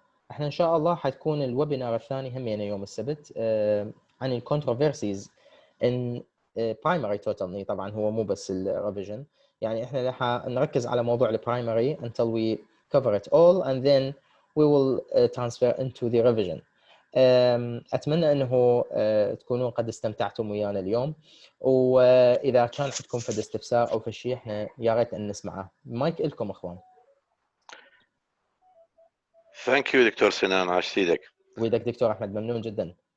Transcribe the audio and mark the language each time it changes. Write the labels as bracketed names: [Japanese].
[Arabic] احنا ان شاء الله حتكون الويبينار الثاني همينه يوم السبت عن الكونتروفيرسيز ان برايمري توتال ني. طبعا هو مو بس الريفيجن، يعني احنا راح نركز على موضوع البرايمري [English] until we cover it all and then we will transfer into the revision. [Arabic] اتمنى انه تكونون قد استمتعتم ويانا اليوم، واذا كان عندكم فد استفسار او شيء احنا يا ريت ان نسمعه. مايك لكم اخوان. [English] thank you [Arabic] دكتور سنان، عاش ايدك. ويدك دكتور احمد، ممنون جدا